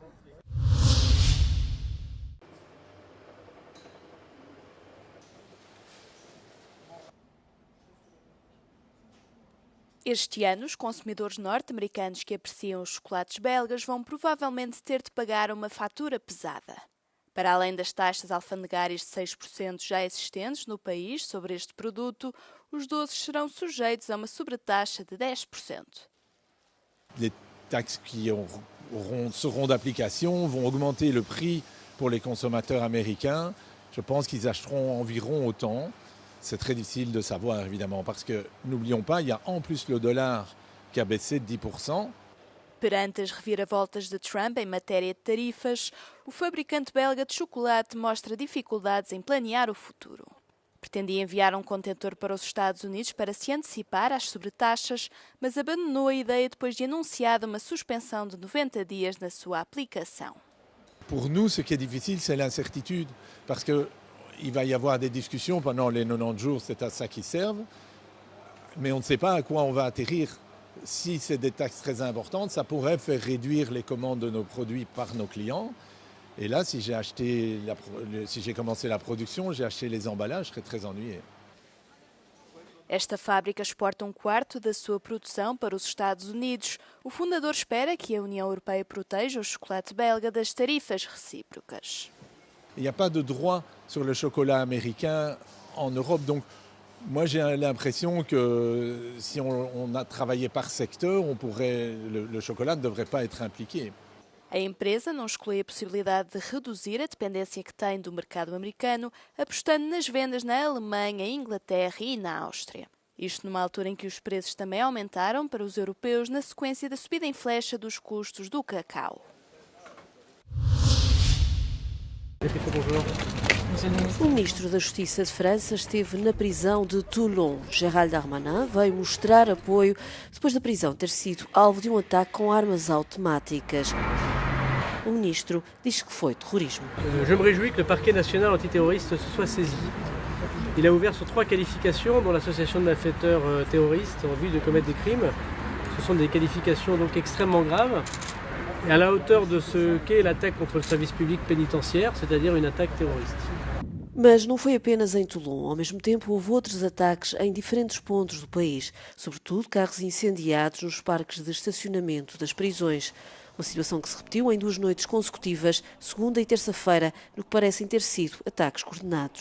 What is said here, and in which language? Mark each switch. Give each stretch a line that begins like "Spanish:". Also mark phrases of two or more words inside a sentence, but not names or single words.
Portuguese: Este ano, os consumidores norte-americanos que apreciam os chocolates belgas vão provavelmente ter de pagar uma fatura pesada. Para além das taxas alfandegárias de 6% já existentes no país sobre este produto, os doces serão sujeitos a uma sobretaxa de 10%.
French: Les taxes qui seront d'application vont augmenter le prix pour les consommateurs américains. Je pense qu'ils achèteront environ autant. C'est très difficile de savoir, évidemment, parce que, n'oublions pas, il y a en plus le dollar qui a baissé de 10%.
Portuguese: Perante as reviravoltas de Trump em matéria de tarifas, o fabricante belga de chocolate mostra dificuldades em planear o futuro. Pretendia enviar um contentor para os Estados Unidos para se antecipar às sobretaxas, mas abandonou a ideia depois de anunciada uma suspensão de 90 dias na sua aplicação.
French: Pour nous, ce qui est difficile, c'est l'incertitude, parce que il va y avoir des discussions pendant les 90 jours, c'est à ça qu'ils servent, mais on ne sait pas à quoi on va atterrir. Si c'est des taxes très importantes, ça pourrait faire réduire les commandes de nos produits par nos clients. Et là, si j'ai commencé la production, j'ai acheté les emballages, je serais très ennuyé.
Portuguese: Esta fábrica exporta um quarto da sua produção para os Estados Unidos. O fundador espera que a União Europeia proteja o chocolate belga das tarifas recíprocas.
French: Il n'y a pas de droit sur le chocolat américain en Europe, donc moi j'ai l'impression que si on a travaillé par secteur, le chocolat ne devrait pas être impliqué.
Portuguese: A empresa não exclui a possibilidade de reduzir a dependência que tem do mercado americano, apostando nas vendas na Alemanha, Inglaterra e na Áustria. Isto numa altura em que os preços também aumentaram para os europeus na sequência da subida em flecha dos custos do cacau. O ministro da Justiça de França esteve na prisão de Toulon. Gérald Darmanin veio mostrar apoio depois da prisão ter sido alvo de um ataque com armas automáticas. O ministro diz que foi terrorismo.
French: Je me réjouis que le parquet national antiterroriste se soit saisi. Il a ouvert sur 3 qualifications, dont l'association de malfaiteurs terroristes en vue de commettre des crimes. Ce sont des qualifications donc extrêmement graves. Et à la hauteur de ce qu'est l'attaque contre le service public pénitentiaire, c'est-à-dire une attaque terroriste.
Portuguese: Mas não foi apenas em Toulon. Ao mesmo tempo, houve outros ataques em diferentes pontos do país, sobretudo carros incendiados nos parques de estacionamento das prisões. Uma situação que se repetiu em 2 noites consecutivas, segunda e terça-feira, no que parecem ter sido ataques coordenados.